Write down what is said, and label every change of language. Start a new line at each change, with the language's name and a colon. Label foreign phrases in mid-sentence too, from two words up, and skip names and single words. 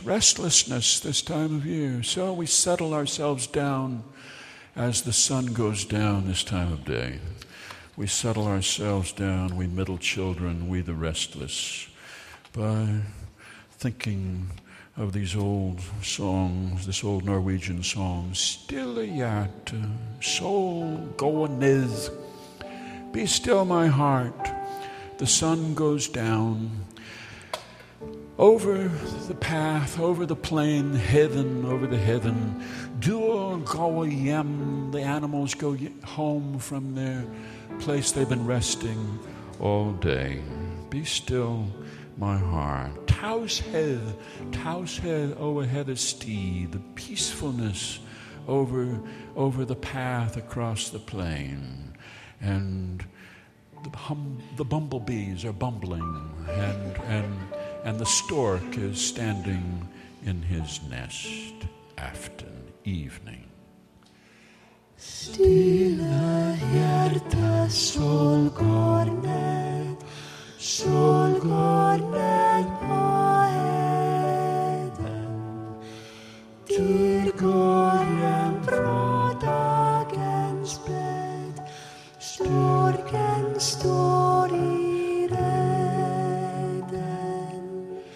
English: Restlessness this time of year. So we settle ourselves down as the sun goes down this time of day. We settle ourselves down, we middle children, we the restless, by thinking of these old songs, this old Norwegian song,
Danish: Stille hjerte, sol går ned,
English: be still my heart, the sun goes down, over the path, over the plain, heaven, over the heaven,
Danish: duer går hjem,
English: the animals go home from their place they've been resting all day, be still my heart.
Danish: Tavshed over
English: Heatherstee, the peacefulness over the path across the plain, and the bumblebees are bumbling, and the stork is standing in his nest after evening.
Danish: Stille hjerte, sol går ned, sol går ned på heden. Dyr går hjem fra dagens bed, storken står i reden.